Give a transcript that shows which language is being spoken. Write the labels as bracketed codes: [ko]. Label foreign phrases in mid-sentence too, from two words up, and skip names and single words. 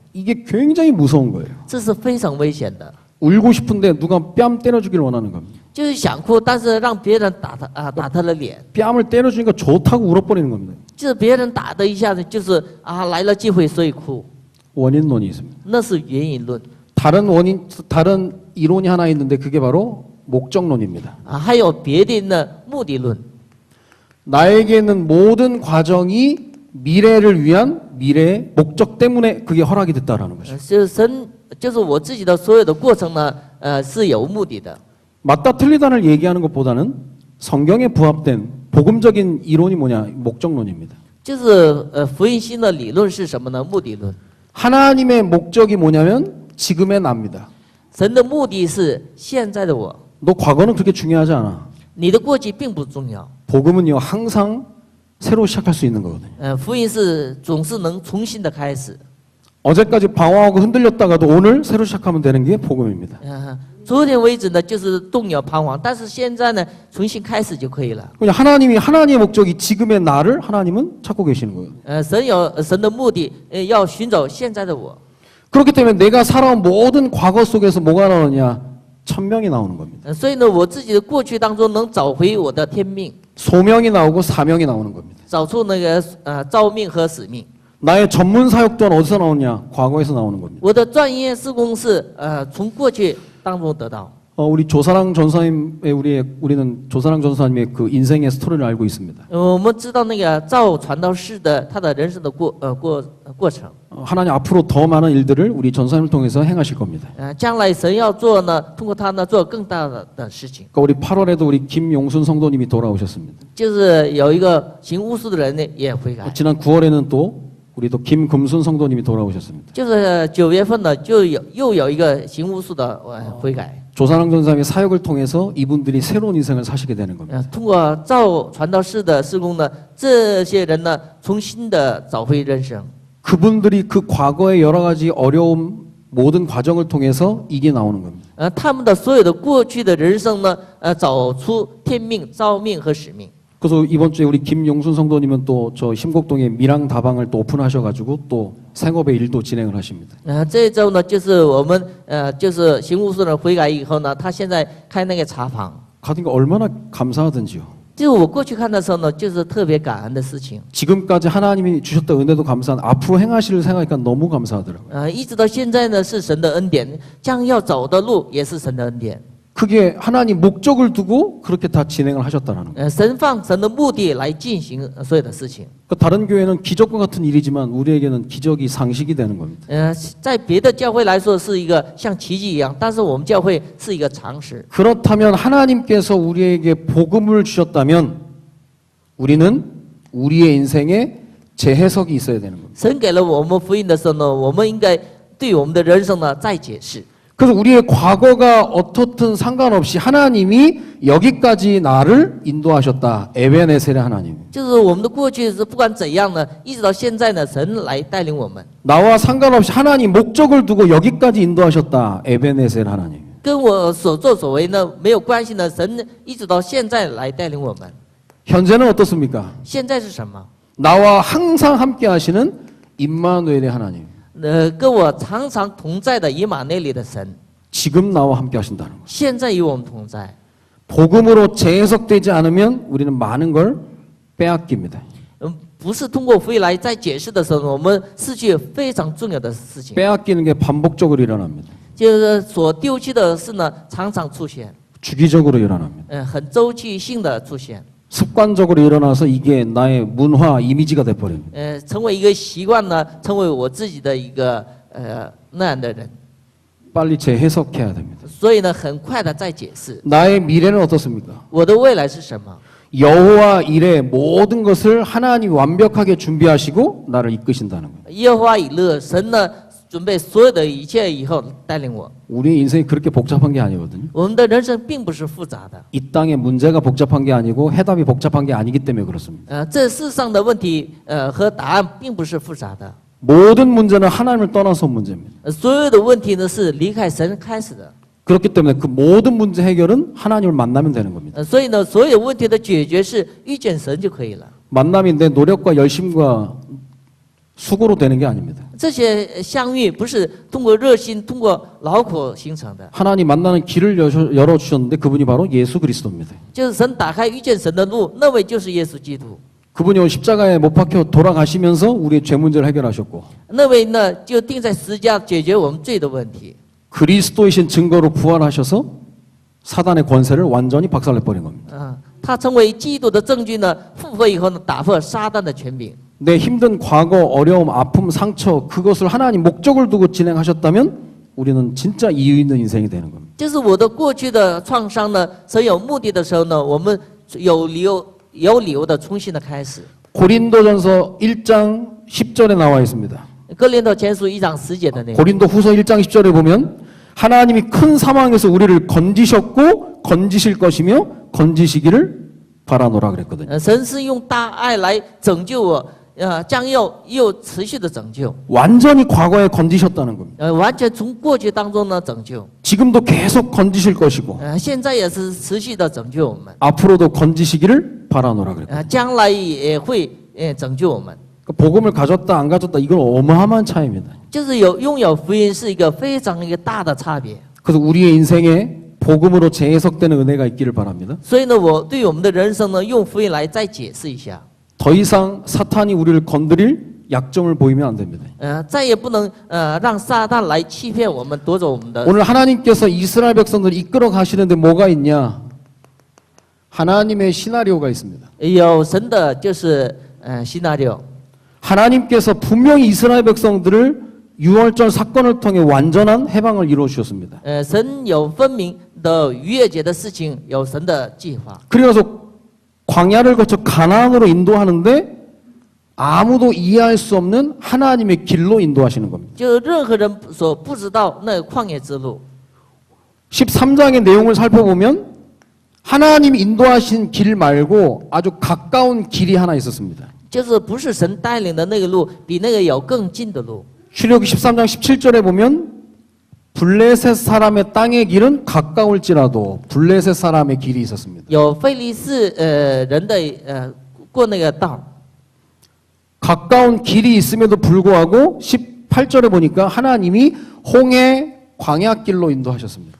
[ko] 이게 굉장히 무서운 거예요. [zh] 这是非常危险的。 [ko] 울고 싶은데 누가 뺨 때려주길 원하는 겁니다. [zh] 就是想哭，但是让别人打他的脸， [ko] 뺨을 때려주니까 좋다고 울어버리는 겁니다. [zh] 就是别人打的一下子，就是来了机会所以哭， [ko] 원인론이 있습니다. [zh] 那是原因论 [ko] 다른 이론이 하나 있는데 그게 바로 목적론입니다. [zh] 还有别的目的论。 [ko] 나에게 있는 모든 과정이 미래를 위한 미래의 목적 때문에 그게 허락이 됐다라는 것이죠. [zh] 就是我自己的所有的过程呢，是有目的的。 [ko] 맞다 틀리다를 얘기하는 것보다는 성경에 부합된 복음적인 이론이 뭐냐? 목적론입니다. [zh] 就是福音新的理论是什么呢？目的论。 [ko] 하나님의 목적이 뭐냐면 지금의 나입니다. [zh] 神的目的是现在的我， [ko] 너 과거는 그렇게 중요하지 않아. [zh] 你的过去并不重要。 [ko] 복음은요 항상 새로 시작할 수 있는 거거든요. [zh] 福音是总是能重新的开始。 [ko] 어제까지 방황하고 흔들렸다가도 오늘 새로 시작하면 되는 게 복음입니다. [zh] 昨天为止呢，就是动摇彷徨，但是现在呢，重新开始就可以了。 [ko] 그냥 하나님의 목적이 지금의 나를 하나님은 찾고 계시는 거예요. [zh] 神有神的目的，要寻找现在的我。 [ko] 그렇기 때문에 내가 살아온 모든 과거 속에서 뭐가 나오느냐? 천명이 나오는 겁니다. [zh] 所以呢，我自己的过去当中能找回我的天命， [ko] 소명이 나오고 사명이 나오는 겁니다. [zh] 找出那个召命和使命。 [ko] 나의 전문 사역 또한 어디서 나오냐? 과거에서 나오는 겁니다. [zh] 我的专业事工是从过去当中得到。 [ko] 우리 조사랑 전사님의 우리는 조사랑 전사님의 그 인생의 스토리를 알고 있습니다. [zh] 我们知道那个赵传道士的他的人生的过程。 [ko] 하나님 앞으로 더 많은 일들을 우리 전사님을 통해서 행하실 겁니다. [zh] 将来神要做呢，通过他呢做更大的事情。 [ko] 그러니까 우리 8월에도 우리 김용순 성도님이 돌아오셨습니다. [zh] 就是有一个行巫术的人呢也悔改。 [ko] 지난 9월에는 또 우리 또 김금순 성도님이 돌아오셨습니다. [zh] 就是9月份呢，又有一个行巫术的悔改。 [ko] 조사랑 전사님의 사역을 통해서 이분들이 새로운 인생을 사시게 되는 겁니다. [zh] 通过赵传道士的施工呢，这些人呢重新的找回人生。 [ko] 그분들이 그 과거의 여러 가지 어려움 모든 과정을 통해서 이게 나오는 겁니다. [zh] 他们的所有的过去的人生呢，找出天命、召命和使命。 [ko] 그래서 이번 주에 우리 김용순 성도님은 또 저 심곡동에 밀양 다방을 또 오픈하셔가지고 또 생업의 일도 진행을 하십니다. [zh] 这一周呢，就是我们就是行巫术人悔改以后呢，他现在开那个茶坊。 [ko] 가니까 얼마나 감사하든지요. [zh] 就我过去看的时候呢，就是特别感恩的事情。 [ko] 지금까지 하나님이 주셨던 은혜도 감사한 앞으로 행하실 생각하니까 너무 감사하더라고요. [zh] 一直到现在呢是神的恩典，将要走的路也是神的恩典。 [ko] 그게 하나님 목적을 두고 그렇게 다 진행을 하셨다라는 거예요. [zh] 神放神的目的来进行所有的事情。 [ko] 그러니까 다른 교회는 기적과 같은 일이지만 우리에게는 기적이 상식이 되는 겁니다. [zh] 在别的教会来说是一个像奇迹一样，但是我们教会是一个常识。 [ko] 그렇다면 하나님께서 우리에게 복음을 주셨다면 우리는 우리의 인생에 재해석이 있어야 되는 겁니다. [zh] 神给了我们福音的时候呢，我们应该对我们的人生呢再解释。 [ko] 그래서 우리의 과거가 어떻든 상관없이 하나님이 여기까지 나를 인도하셨다. 에베네셀의 하나님. [zh] 就是我们的过去是不管怎样呢，一直到现在呢，神来带领我们。 [ko] 나와 상관없이 하나님 목적을 두고 여기까지 인도하셨다. 에베네셀 하나님. [zh] 跟我所作所为呢没有关系呢，神一直到现在来带领我们。 [ko] 현재는 어떻습니까? [zh] 现在是什么？ [ko] 나와 항상 함께 하시는 임마누엘의 하나님. [zh] 跟我常常同在的以马内利的神， [ko] 지금 나와 함께 하신다는 거. [zh] 现在与我们同在。 [ko] 복음으로 재해석되지 않으면 우리는 많은 걸 빼앗깁니다. [zh] 不是通过福音来再解释的时候呢，我们失去非常重要的事情。 [ko] 빼앗기는 게 반복적으로 일어납니다. [zh] 就是所丢弃的事呢，常常出现， [ko] 주기적으로 일어납니다. [zh] 很周期性的出现， [ko] 습관적으로 일어나서 이게 나의 문화 이미지가 돼버립니다. [zh] 成为一个习惯呢，成为我自己的一个那样的人。 [ko] 빨리 재해석해야 됩니다. [zh] 所以呢，很快的再解释 [ko] 나의 미래는 어떻습니까? [zh] 我的未来是什么。 [ko] 여호와 일의 모든 것을 하나님이 완벽하게 준비하시고 나를 이끄신다는 거예요. [zh] 耶和华以勒，神呢准备所有的一切以后带领我。 [ko] 우리 인생이 그렇게 복잡한 게 아니거든요. [zh] 我们的人生并不是复杂的， [ko] 이 땅의 문제가 복잡한 게 아니고 해답이 복잡한 게 아니기 때문에 그렇습니다. [zh] 这世上的问题和答案并不是复杂的， [ko] 모든 문제는 하나님을 떠나서 온 문제입니다. [zh] 所有的问题呢是离开神开始的。 [ko] 그렇기 때문에 그 모든 문제 해결은 하나님을 만나면 되는 겁니다. [zh] 所以呢，所有问题的解决是遇见神就可以了。 [ko] 만남이 내 노력과 열심과 수고로 되는 게 아닙니다. [zh] 这些相遇不是通过热心、通过劳苦形成的， [ko] 하나님 만나는 길을 열어주셨는데 그분이 바로 예수 그리스도입니다. [zh] 就是神打开遇见神的路，那位就是耶稣基督。 [ko] 그분이 오늘 십자가에 못 박혀 돌아가시면서 우리의 죄 문제를 해결하셨고 [zh] 那位呢，就定在十字架解决我们罪的问题。 [ko] 그리스도이신 증거로 부활하셔서 사단의 권세를 완전히 박살내버린 겁니다. [zh] 他成为基督的证据呢，复活以后呢，打破撒旦的权柄。 [ko] 내 힘든 과거, 어려움, 아픔, 상처 그것을 하나님 목적을 두고 진행하셨다면 우리는 진짜 이유 있는 인생이 되는 겁니다. [zh] 就是我的过去的创伤呢，神有目的的时候呢，我们有理由的重新的开始。 [ko] 고린도전서 1장 10절에 나와 있습니다. [zh] 哥林多前书1章10节的内容。 [ko] 고린도후서 1장 10절에 보면 하나님이 큰 사망에서 우리를 건지셨고 건지실 것이며 건지시기를 바라노라 그랬거든요. [zh] 神是用大爱来拯救我，将要又持续的拯救， [ko] 완전히 과거에 건지셨다는 겁니다. [zh] 完全从过去当中呢拯救， [ko] 지금도 계속 건지실 것이고 [zh] 现在也是持续的拯救我们， [ko] 앞으로도 건지시기를 바라노라 그랬거든요. [zh] 将来也会拯救我们。 [ko] 그러니까 복음을 가졌다 안 가졌다 이건 어마어마한 차이입니다. [zh] 就是拥有福音是一个非常一个大的差别。 [ko] 그래서 우리의 인생에 복음으로 재해석되는 은혜가 있기를 바랍니다. [zh] 所以呢，我对我们的人生呢，用福音来再解释一下。 [ko] 더 이상 사탄이 우리를 건드릴 약점을 보이면 안 됩니다. [zh] 再也不能让撒旦来欺骗我们，夺走我们的。 [ko] 오늘 하나님께서 이스라엘 백성들을 이끌어 가시는데 뭐가 있냐? 하나님의 시나리오가 있습니다. [zh] 有神的就是希纳六， [ko] 하나님께서 분명히 이스라엘 백성들을 6월절 사건을 통해 완전한 해방을 이루어 주셨습니다. [zh] 神有分明的逾越节的事情，有神的计划。 [ko] 그래서 광야를 거쳐 가나안으로 인도하는데 아무도 이해할 수 없는 하나님의 길로 인도하시는 겁니다. [zh] 就任何人所不知道那旷野之路。 [ko] 13장의 내용을 살펴보면 하나님이 인도하신 길 말고 아주 가까운 길이 하나 있었습니다. [zh] 就是不是神带领的那个路，比那个有更近的路。 [ko] 출애굽기 13장 17절에 보면 블레셋 사람의 땅의 길은 가까울지라도 블레셋 사람의 길이 있었습니다. [zh] 有非利士人的过那个道， [ko] 가까운 길이 있음에도 불구하고 18절에 보니까 하나님이 홍해 광야길로 인도하셨습니다.